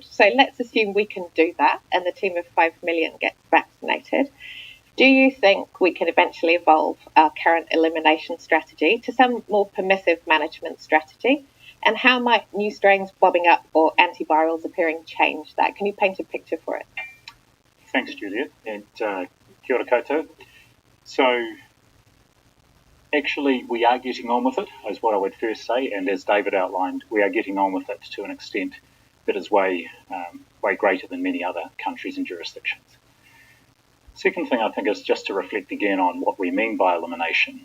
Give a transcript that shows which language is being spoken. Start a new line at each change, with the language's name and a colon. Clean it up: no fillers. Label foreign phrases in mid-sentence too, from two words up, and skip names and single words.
English: So let's assume we can do that and the team of 5 million gets vaccinated. Do you think we can eventually evolve our current elimination strategy to some more permissive management strategy? And how might new strains bobbing up or antivirals appearing change that? Can you paint a picture for it? Thanks, Juliet, and
Māori: kia ora koutou.
English: So, actually, we are getting on with it, is what I would first say, and as David outlined, we are getting on with it to an extent that is way greater than many other countries and jurisdictions. Second thing I think is just to reflect again on what we mean by elimination.